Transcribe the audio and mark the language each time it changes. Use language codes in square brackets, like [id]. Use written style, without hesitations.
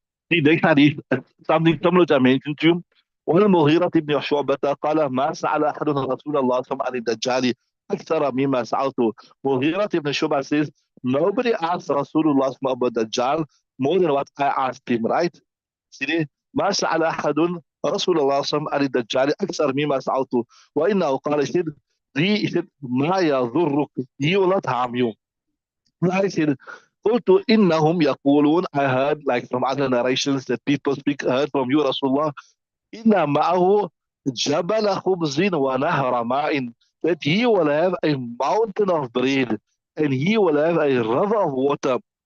[en] The next hadith, something similar to I mentioned to you. [ar] والمغيرة بن شعبة قال ما سأل أحد رسول الله صلى الله عليه وسلم عن الدجال أكثر مما سألته. [en] Mughira ibn Shu'bah says, nobody asked Rasulullah about Dajjal more than what I asked him, right? [ar] See, ما سأل أحد رسول الله صلى الله عليه وسلم عن الدجال أكثر مما سألته. وإنه قال, [en] he said, [ar] ما يضرك, [en] he will not harm you. I said, [ar] قلت إنهم يقولون, [en] I heard like from other narrations that people heard from you Rasulullah, [ar] إن معه جبل خبز ونهر ماء, [en] that he will have a mountain of bread and he will have a river of water.